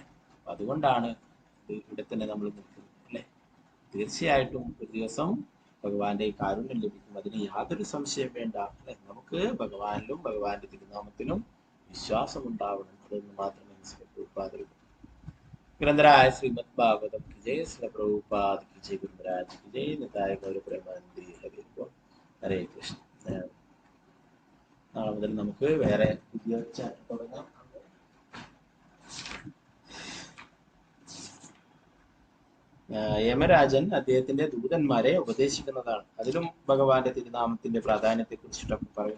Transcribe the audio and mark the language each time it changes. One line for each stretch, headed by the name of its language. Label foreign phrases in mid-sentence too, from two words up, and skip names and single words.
Malayalam: അപ്പൊ അതുകൊണ്ടാണ് ഇവിടെ തന്നെ നമ്മൾ നിൽക്കുന്നത് അല്ലെ. തീർച്ചയായിട്ടും ഒരു ദിവസം ഭഗവാന്റെ കാരുണ്യം ലഭിക്കും, അതിന് യാതൊരു സംശയം വേണ്ട അല്ലെ. നമുക്ക് ഭഗവാനിലും ഭഗവാന്റെ തിരുനാമത്തിലും വിശ്വാസം ഉണ്ടാവണം, അതൊന്ന് മാത്രമേ മനസ്സിലാക്കൂ.
Hindi: ഗ്രന്ഥരായ ശ്രീമദ് ഭാഗവതം की जय, श्री प्रभुपाद की जय, गुरु महाराज की जय, निताय गौर प्रेमानंदी हरे बोल. हरे कृष्ण.
Malayalam: നാളെ മുതൽ നമുക്ക് വേറെ പുതിയ ചാപ്റ്റർ തുടങ്ങാം. യമരാജൻ അദ്ദേഹത്തിന്റെ ദൂതന്മാരെ ഉപദേശിക്കുന്നതാണ്. അതിലും ഭഗവാന്റെ തിരുനാമത്തിന്റെ പ്രാധാന്യത്തെ കുറിച്ചിട്ടൊക്കെ പറയും.